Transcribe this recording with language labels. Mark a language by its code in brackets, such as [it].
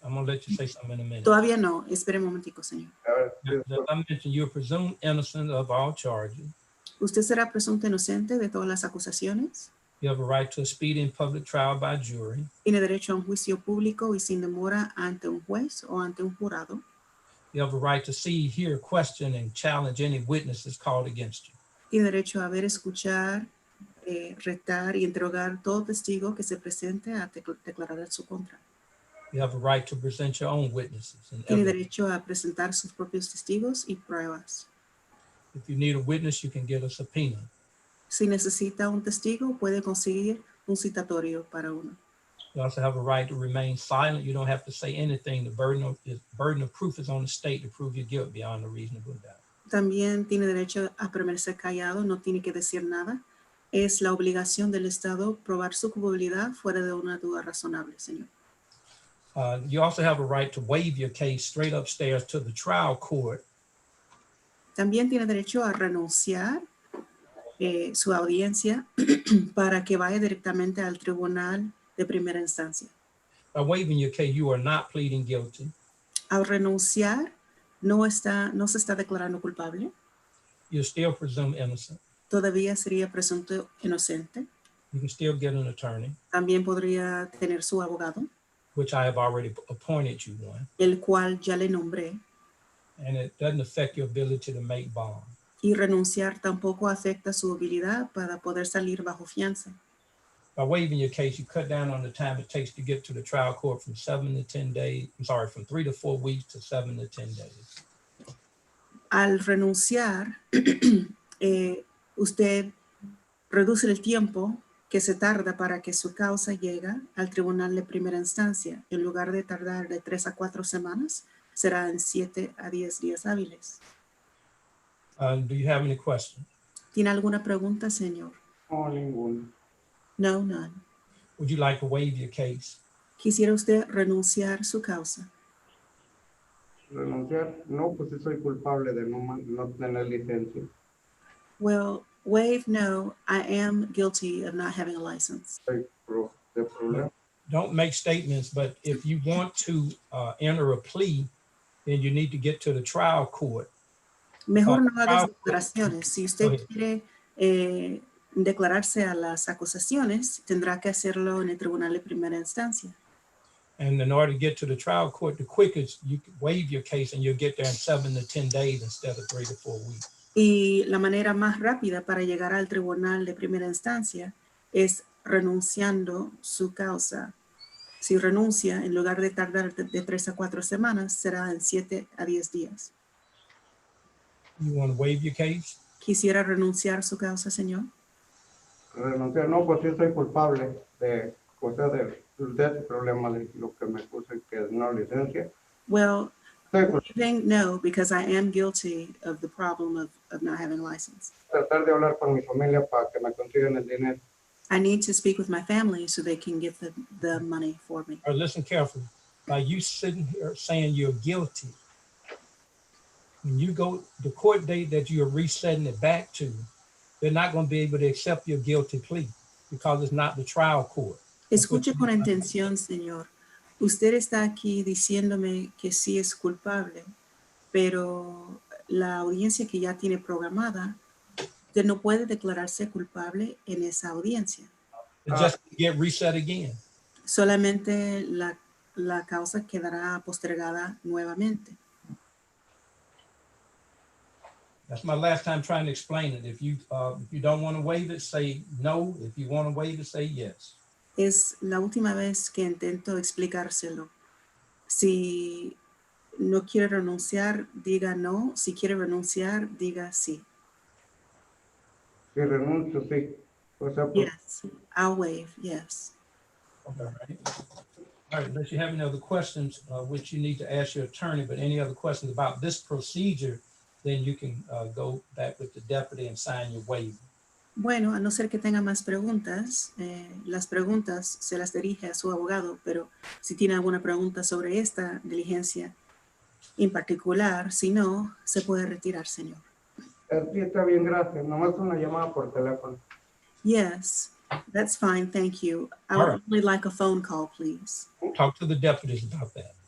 [en] I'm going to let you say something in a minute. [es] Todavía no. Espere un momentico, señor. [en] As I mentioned, you're presumed innocent of all charges. [es] Usted será presunto inocente de todas las acusaciones. [en] You have a right to a speedy and public trial by jury. [es] Tiene derecho a un juicio público y sin demora ante un juez o ante un jurado. [en] You have a right to see, hear, question, and challenge any witnesses called against you. [es] Tiene derecho a ver, escuchar, retar y interrogar todo testigo que se presente a declarar en su contra. [en] You have a right to present your own witnesses. [es] Tiene derecho a presentar sus propios testigos y pruebas. [en] If you need a witness, you can get a subpoena. [es] Si necesita un testigo, puede conseguir un citatorio para uno. [en] You also have a right to remain silent. You don't have to say anything. The burden of proof is on the state to prove your guilt beyond a reasonable doubt. [es] También tiene derecho a permanecer callado, no tiene que decir nada. Es la obligación del Estado probar su culpabilidad fuera de una duda razonable, señor. [en] You also have a right to waive your case straight upstairs to the trial court. [es] También tiene derecho a renunciar su audiencia para que vaya directamente al tribunal de primera instancia. [en] By waiving your case, you are not pleading guilty. [es] Al renunciar, no se está declarando culpable. [en] You're still presumed innocent. [es] Todavía sería presunto inocente. [en] You can still get an attorney, [es] También podría tener su abogado, [en] which I have already appointed you one, [es] el cual ya le nombré. [en] and it doesn't affect your ability to make bond. [es] Y renunciar tampoco afecta su habilidad para poder salir bajo fianza. [en] By waiving your case, you cut down on the time it takes to get to the trial court from 7 to 10 days. I'm sorry, from 3 to 4 weeks to 7 to 10 days. [es] Al renunciar, usted reduce el tiempo que se tarda para que su causa llegue al tribunal de primera instancia. En lugar de tardar de 3 a 4 semanas, será en 7 a 10 días hábiles. [en] Do you have any questions? [es] ¿Tiene alguna pregunta, señor? No, ninguna. [en] No, none. Would you like to waive your case? [es] ¿Quisiera usted renunciar su causa? Renunciar, no, pues sí soy culpable de no tener licencia. [en] Well, waive no, I am guilty of not having a license. [es] De problema. [en] Don't make statements, but if you want to enter a plea, then you need to get to the trial court. [es] Mejor no hagas declaraciones. Si usted quiere declararse a las acusaciones, tendrá que hacerlo en el tribunal de primera instancia. [en] And in order to get to the trial court, the quickest you can waive your case and you'll get there in 7 to 10 days instead of 3 to 4 weeks. [es] Y la manera más rápida para llegar al tribunal de primera instancia es renunciando su causa. Si renuncia, en lugar de tardar de 3 a 4 semanas, será en 7 a 10 días. [en] You want to waive your case? [es] ¿Quisiera renunciar su causa, señor? Renunciar, no, pues sí soy culpable de cosas de ese problema de lo que me puse que es no licencia. [en] Well, waiving no, because I am guilty of the problem of not having a license. [es] Tratar de hablar con mi familia para que me consigan el dinero. [en] I need to speak with my family so they can get the money for me. Or listen carefully. By you sitting here saying you're guilty, when you go, the court date that you're resetting it back to, they're not going to be able to accept your guilty plea because it's not the trial court. [es] Escuche con atención, señor. Usted está aquí diciéndome que sí es culpable, pero la audiencia que ya tiene programada, usted no puede declararse culpable en esa audiencia. [en] Just get reset again. [es] Solamente la causa quedará postergada nuevamente. [en] That's my last time trying to explain it. If you don't want to waive it, say no. If you want to waive it, say yes. [es] Es la última vez que intento explicárselo. Si no quiere renunciar, diga no. Si quiere renunciar, diga sí. Si renuncio, sí. O sea, pues, [en] Yes, I'll waive, yes. Okay, all right, unless you have any other questions, which you need to ask your attorney, but any other questions about this procedure, then you can go back with the deputy and sign your waiver. [es] Bueno, a no ser que tenga más preguntas, las preguntas se las dirige a su abogado, pero si tiene alguna pregunta sobre esta diligencia en particular, si no, se puede retirar, señor. sí, está bien, gracias. Nomás una llamada por teléfono. [en] Yes, that's fine, thank you. I All would right. only like a phone call, please. Talk to the deputies about that.